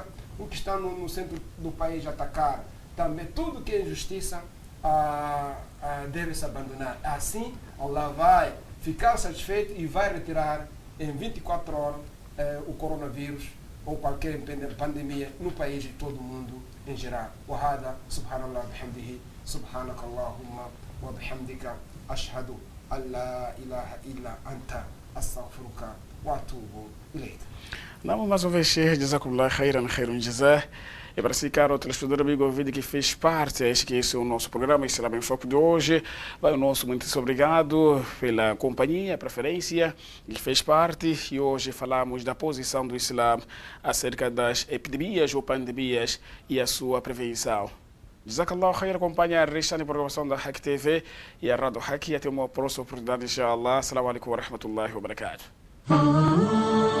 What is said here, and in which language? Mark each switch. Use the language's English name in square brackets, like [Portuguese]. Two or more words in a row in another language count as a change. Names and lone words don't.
[Portuguese] Os que estão no centro do país a atacar, também tudo que é injustiça deve se abandonar. Assim, Allah vai ficar satisfeito e vai retirar em 24 horas o coronavírus ou qualquer pandemia no país e todo mundo em geral. [Arabic] وحده سبحان الله وبحمده سبحانك اللهم وبحمدك أشهد أن لا إله إلا أنت أستغفرك وأتوب إليك. [Portuguese] Mais uma vez, [Arabic] جزاكم الله خيرا جزاء. [Portuguese] E para si, caro telespectador, amigo ouvinte que fez parte, esse é o nosso programa Islã em Foco de hoje. Vai o nosso muito obrigado pela companhia, preferência, que fez parte. E hoje falamos da posição do Islã acerca das epidemias ou pandemias e a sua prevenção. [Arabic] جزاك الله خير, [Portuguese] acompanha a restante programação da Hack TV e a Rádio Hack. E até uma próxima oportunidade, inshallah. [Arabic] السلام عليكم ورحمة الله وبركاته.